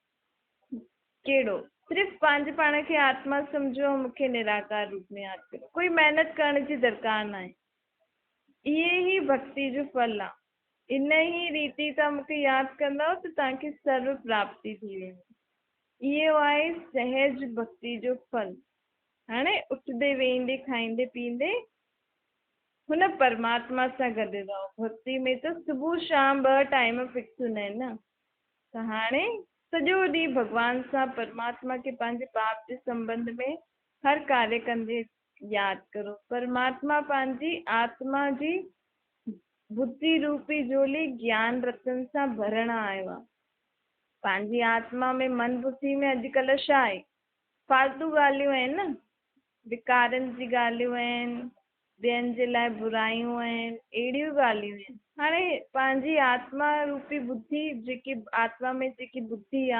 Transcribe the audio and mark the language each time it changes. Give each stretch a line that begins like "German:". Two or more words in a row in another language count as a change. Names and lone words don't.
Sindhi: कहिड़ो सिर्फ़ु पंहिंजे पाण खे आत्मा सम्झो ऐं मूंखे निराकार रूप में यादि करो कोई महिनत करण जी दरकार न आहे इहे ई भक्ति जो फल आहे इन ई रीति तव्हां मूंखे यादि कंदव त तव्हांखे सर्व प्राप्ति थी वेंदी इहो आहे सहज भक्ति जो फल। हाणे उथंदे वेहंदे खाईंदे पीअंदे हुन परमात्मा सां गॾु रहो भक्ति में त सुबुह शाम 2 टाइम फिक्स हूंदा आहिनि न त हाणे सॼो ॾींहुं भॻवान सां परमात्मा खे पंहिंजे पाप जे संबंध में हर कार्य कंदे यादि करो परमात्मा पंहिंजी आत्मा जी बुद्धि रूपी झोली ज्ञान रतन सां भरण आयो आहे पंहिंजी आत्मा में मन बुद्धि में अॼुकल्ह छा आहे फालतू ॻाल्हियूं आहिनि न विकारनि जी ॻाल्हियूं आहिनि ॿियनि जे लाइ बुरायूं आहिनि अहिड़ियूं ॻाल्हियूं आहिनि हाणे पंहिंजी आत्मा रूपी बुद्धि जेकी आत्मा में जेकी बुद्धि आहे